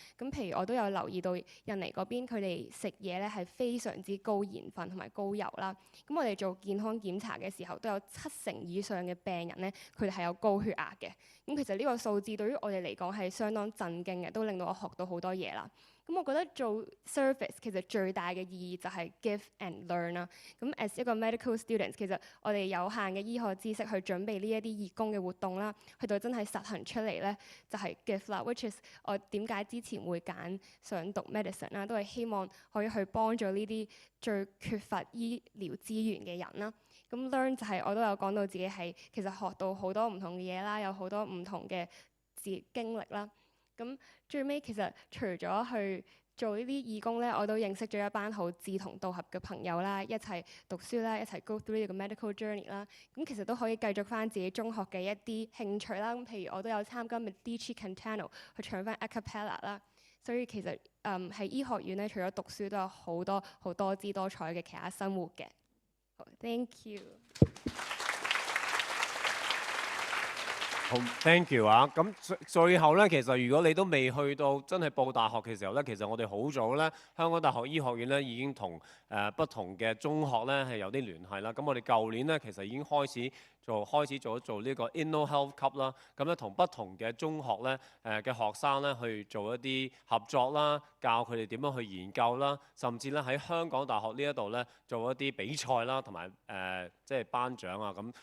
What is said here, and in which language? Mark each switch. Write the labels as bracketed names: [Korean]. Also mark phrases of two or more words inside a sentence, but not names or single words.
[Cantonese] 咁譬如我都有留意到印尼嗰邊佢哋食嘢咧係非常之高鹽分同埋高油啦。咁我哋做健康檢查嘅時候都有70%以上嘅病人咧，佢哋係有高血壓嘅。咁其實呢個數字對於我哋嚟講係相當震驚嘅，都令到我學到好多嘢啦。咁我覺得做 service 其實最大嘅意義就係 [English] give and learn [Cantonese] 啦。咁 as 一個 [English] medical student， [Cantonese] 其實我哋有限嘅醫學知識去準備呢一啲義工嘅活動啦，去到真係實行出嚟咧，就係 give 啦。 [English] which is [Cantonese] 我點解之前會揀想讀 medicine 啦，都係希望可以去幫助呢啲最缺乏醫療資源嘅人啦。咁 learn 就係我都有講到自己係其實學到好多唔同嘅嘢啦，有好多唔同嘅經歷啦。咁最尾其實除咗去做呢啲義工咧，我都認識咗一班好志同道合嘅朋友啦，一齊讀書啦，一齊 [English] go through [Cantonese] 呢個 [English] medical journey [Cantonese] 啦。咁其實都可以繼續翻自己中學嘅一啲興趣啦。咁譬如我都有參加 Medici Cantano 去唱翻 [English] a cappella [Cantonese] 啦。所以其實喺醫學院咧，除咗讀書都有好多好多姿多彩嘅其他生活嘅。好 ， [English] thank you。 [Cantonese] 好 ， [English] thank you [Cantonese] 啊！咁最後咧，其實如果你都未去到真係報大學嘅時候咧，其實我哋好早咧，香港大學醫學院咧已經同不同嘅中學咧係有啲聯繫啦。咁我哋舊年咧其實已經開始做呢個 Inno Health Cup 啦。咁咧同不同嘅中學咧嘅學生咧去做一啲合作啦，教佢哋點樣去研究啦，甚至咧喺香港大學呢一度咧做一啲比賽啦，同埋即係頒獎啊咁。